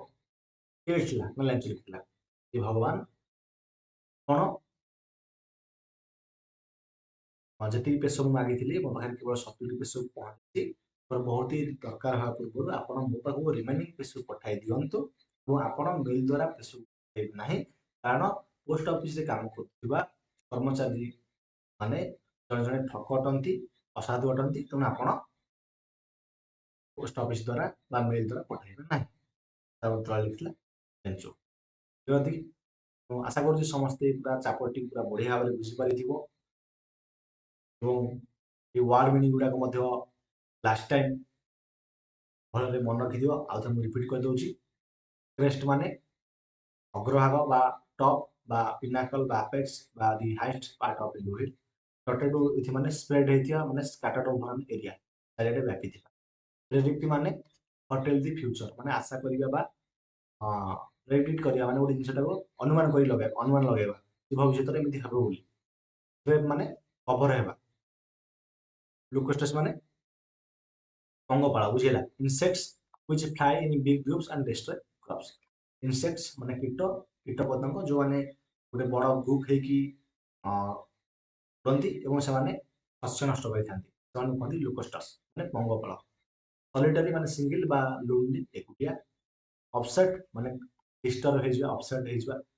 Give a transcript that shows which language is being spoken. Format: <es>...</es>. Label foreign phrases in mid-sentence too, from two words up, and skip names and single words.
<or>କିଏ ଲେଖିଥିଲା ନା ଲେଞ୍ଚ ଲେଖିଥିଲା ଯେ ଭଗବାନ କଣ ଯେତିକି ପେସୋ ମୁଁ ମାଗିଥିଲି ମୋ ପାଖରେ କେବଳ 70 ପେସୋ ପହଞ୍ଚିଛି, ମୋର ବହୁତ ହି ଦରକାର ହେବା ପୂର୍ବରୁ ଆପଣ ମୋ ପାଖକୁ ରିମେନିଂ ପେସୋ ପଠାଇ ଦିଅନ୍ତୁ ଏବଂ ଆପଣ ମେଲ୍ ଦ୍ୱାରା ପେସୋ ପଠାଇବେ ନାହିଁ, କାରଣ ପୋଷ୍ଟ ଅଫିସରେ କାମ କରୁଥିବା କର୍ମଚାରୀ ମାନେ ଜଣେ ଜଣେ ଠକ ଅଟନ୍ତି, ଅସାଧୁ ଅଟନ୍ତି, ତେଣୁ ଆପଣ ପୋଷ୍ଟ ଅଫିସ ଦ୍ୱାରା ବା ମେଲ୍ ଦ୍ୱାରା ପଠାଇବେ ନାହିଁ। ତା ଉତ୍ତର ଲେଖିଥିଲା ଲେଞ୍ଚୋ। ମୁଁ ଆଶା କରୁଛି ସମସ୍ତେ ପୁରା ଚାପଟି ପୁରା ବଢିଆ ଭାବରେ ବୁଝିପାରିଥିବ ଏବଂ</or> <bn>এই ওয়ার্ড মিনিଂ</bn> <or>ଗୁଡାକ ମଧ୍ୟ</or> <en>last time</en> <or>ଭଲରେ ମନେ ରଖିଦିଅ। ଆଉ ଥରେ ମୁଁ ରିପିଟ୍ କରିଦେଉଛି। ରେଷ୍ଟ ମାନେ ଅଗ୍ରଭାଗ ବା ଟପ୍ ବା ପିନାକଲ ବା ଆପେକ୍ସ ବା</or> <en>the highest part of the hill dotted with</en> <or>ମାନେ ସ୍ପ୍ରେଡ୍ ହେଇଥିବା ମାନେ</or> <en>scattered over an area</en> <or>ଚାରିଆଡ଼େ ବ୍ୟାପିଥିବା। ପ୍ରେଡିକ୍ଟ ମାନେ</or> <en>foretell the future</en> <or>ମାନେ ଆଶା କରିବା ବା ପ୍ରେଡିକ୍ଟ କରିବା ମାନେ ଗୋଟେ ଜିନିଷଟାକୁ ଅନୁମାନ କରି ଲଗାଇବା ଅନୁମାନ ଲଗାଇବା କି ଭବିଷ୍ୟତରେ ଏମିତି ହେବ ବୋଲି। ୱେବ୍ ମାନେ କଭର ହେବା। ଲୁକୋଷ୍ଟେସ୍ ମାନେ ପଙ୍ଗପାଳ ବୁଝିଲା।</or> <en>insects which fly in big groups and destroy crops. ଇନସେକ୍ଟସ୍ ମାନେ କୀଟ କୀଟ ପତଙ୍ଗ ଯୋଉମାନେ ଗୋଟେ ବଡ଼ ଗ୍ରୁପ ହେଇକି ଉଡ଼ନ୍ତି ଏବଂ ସେମାନେ ଶସ୍ୟ ନଷ୍ଟ କରିଥାନ୍ତି ସେମାନଙ୍କୁ କୁହନ୍ତି ଲୁକୋଷ୍ଟସ୍ ମାନେ ପଙ୍ଗପାଳ। ସଲିଟାରୀ ମାନେ single or lonely ଏକୁଟିଆ। ଅପସେଟ୍ ମାନେ ଡିଷ୍ଟର୍ବ ହେଇଯିବା ଅପସେଟ୍ ହେଇଯିବା।</en>